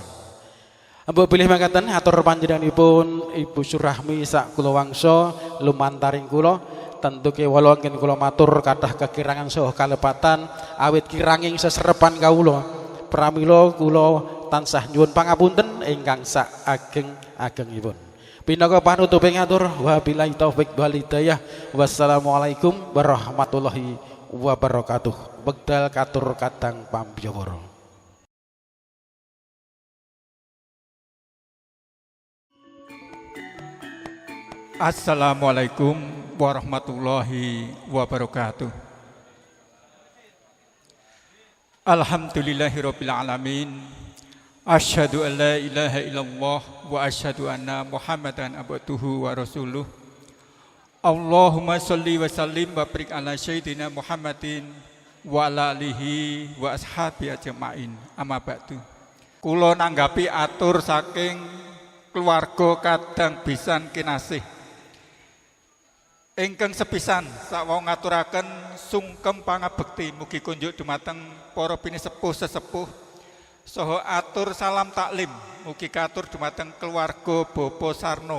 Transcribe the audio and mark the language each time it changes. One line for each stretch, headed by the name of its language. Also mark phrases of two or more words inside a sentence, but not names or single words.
Javanese: Mbok bilih mangkaten atur panjenenganipun Ibu Surahmi sak kula wangsa lumantaring kula tentu kewala anggen kula matur kathah kekirangan saha kalepatan awit kiranging seserepan kawula pramila kula tansah nyuwun pangapunten ingkang sak ageng-agengipun. Pinaka panutuping atur
Arabic: وبالله التوفيق والهداية. والسلام عليكم ورحمة الله وبركاته.
Javanese: Wekdal katur kadang pambiyawara.
Arabic: السلام عليكم ورحمة الله وبركاته. الحمد لله رب العالمين. أشهد أن لا إله إلا الله وأشهد أن محمدا عبده ورسوله. اللهم صل وسلم وبارك على سيدنا محمد وعلى آله وأصحابه أجمعين. أما بعد.
Javanese: Kula nanggapi atur saking keluarga kadang pisan kinasih Ingkang sepisan sakwau ngaturaken sungkem pangabekti mugi kunjuk dumateng para pinisepuh sesepuh saha atur salam taklim mugi katur dumateng keluarga Bapak Sarno.